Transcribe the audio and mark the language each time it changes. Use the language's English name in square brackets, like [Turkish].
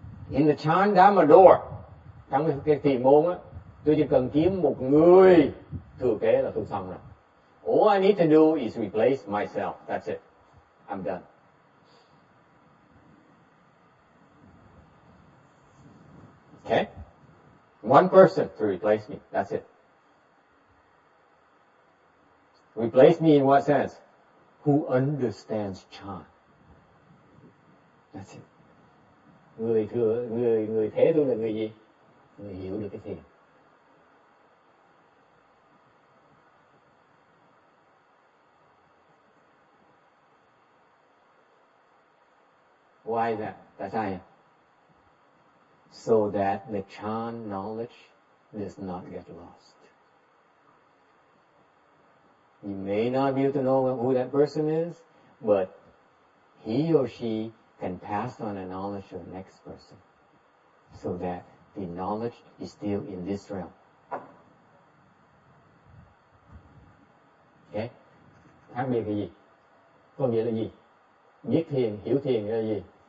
[English] In the Chandama door, [Vietnamese] trong cái thiền môn á, tôi chỉ cần kiếm một người thừa kế là tôi xong rồi. [English] All I need to do is replace myself. That's it. I'm done. Okay? One person to replace me. That's it. Replace me in what sense? Who understands Chan. That's it. [Vietnamese] Người thế tôi là người gì? Người hiểu được cái thiền. [English] Why is that? [Vietnamese] Tại sao vậy? [English] So that the Chan knowledge does not get lost. You may not be able to know who that person is, but he or she can pass on the knowledge to the next person, so that the knowledge is still in this realm. Okay? [Vietnamese] Khác biệt cái gì? Có nghĩa là gì? Biết thiền, hiểu thiền là gì?